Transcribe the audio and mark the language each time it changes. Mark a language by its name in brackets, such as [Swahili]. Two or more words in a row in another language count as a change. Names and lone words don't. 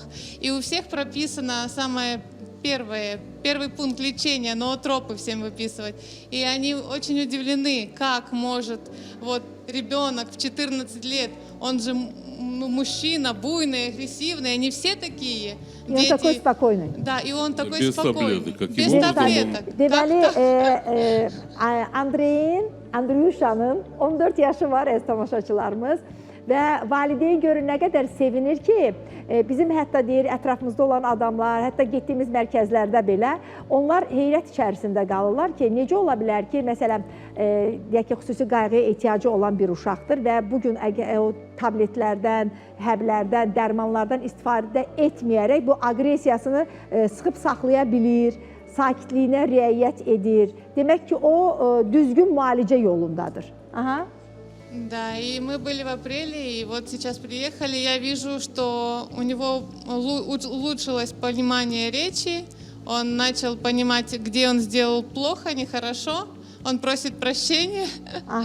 [Russian] И у всех прописано самое первый пункт лечения, ноотропы всем выписывать. И они очень удивлены, как может вот ребенок в 14 лет, он же мужчина, буйный, агрессивный, они все такие. И он такой спокойный. Да, и он такой Без спокойный. таблеток, как Без его таблеток. [Azerbaijani] Deməli, Andreyuşanın 14 yaşı var, əziz tamaşaçılarımız. Və valideyn görün nə qədər sevinir ki, bizim hətta deyir, ətrafımızda olan adamlar, hətta getdiyimiz mərkəzlərdə belə, onlar heyrət içərisində qalırlar ki, necə ola bilər ki, məsələn, deyək ki, xüsusi qayğıya ehtiyacı olan bir uşaqdır və bugün o tabletlərdən, həblərdən, dərmanlardan istifadə etməyərək bu aqressiyasını sıxıb saxlaya bilir, sakitliyinə riayət edir. Demək ki, o düzgün müalicə yolundadır. Aha. [Russian] Да, и мы были в апреле, и вот сейчас приехали, я вижу, что у него улучшилось понимание речи, он начал понимать, где он сделал плохо, нехорошо, он просит прощения. Ага.